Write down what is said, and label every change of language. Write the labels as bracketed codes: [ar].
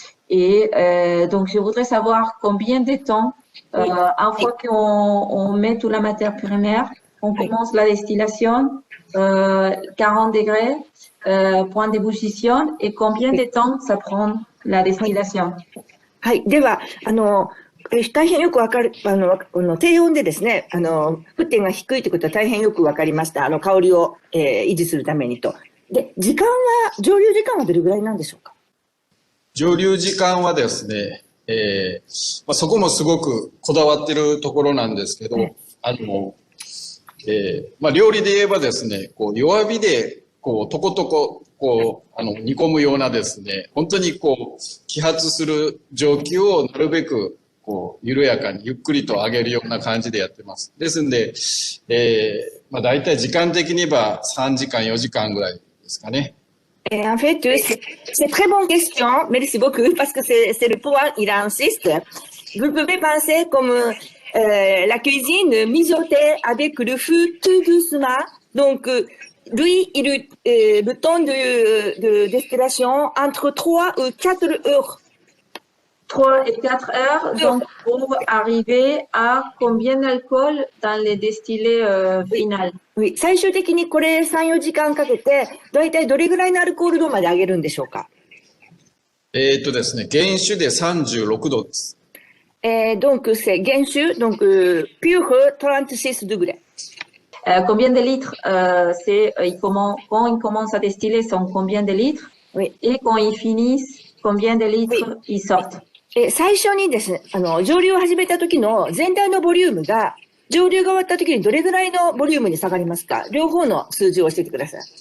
[fr] Et donc, je voudrais savoir combien de temps, une fois qu'on met toute la matière première, on commence la distillation, 40 degrés, point d'ébullition, et combien de temps ça prend la distillation? [ja] はい。では、大変よくわかる、低温でですね、沸点が低いということは大変よくわかりました。香りを、維持するためにと。で、蒸留時間はどれぐらいなんでしょうか？蒸留時間はですね、そこもすごくこだわってるところなんですけど、料理で言えばですね、こう弱火で、こう、とことこ、こう、煮込むようなですね、本当にこう、揮発する蒸気をなるべく、こう、緩やかに、ゆっくりと上げるような感じでやってます。ですんで、大体時間的に言えば3時間、4時間ぐらいですかね。 [fr] En fait, c'est très bonne question. Merci beaucoup parce que c'est le point, il insiste. Vous pouvez penser comme la cuisine mijotée avec le feu tout doucement. Donc, lui, le temps de distillation entre 3 ou 4 heures. 3 et 4 heures, donc pour arriver à combien d'alcool dans les distillés final? Oui. [ja] 最終的にこれ3、4時間かけて、だいたいどれぐらいのアルコール度まで上げるんでしょうか？ですね、原酒で36度です。 [fr] donc, c'est 原酒, donc pur 36 degrés. Combien de litres quand ils commencent à distiller, sont combien de litres? Oui. Et quand ils finissent, combien de litres ils sortent? [ja] 最初にですね、蒸留を始めた時の全体のボリュームが、蒸留が終わった時にどれぐらいのボリュームに下がりますか？両方の数字を教えてください。